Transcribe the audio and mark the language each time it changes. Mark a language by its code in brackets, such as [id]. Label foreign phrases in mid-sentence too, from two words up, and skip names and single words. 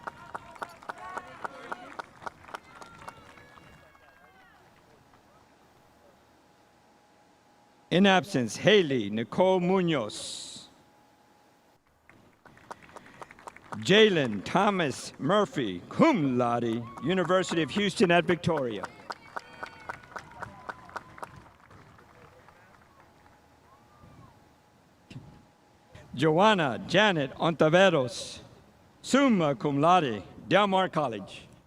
[en] In absence, Haley Nicole Munoz. Jalen Thomas Murphy, [la] cum laude, [en] University of Houston at Victoria. Joanna Janet Ontiveros, [la] summa cum laude, [en] Del Mar College.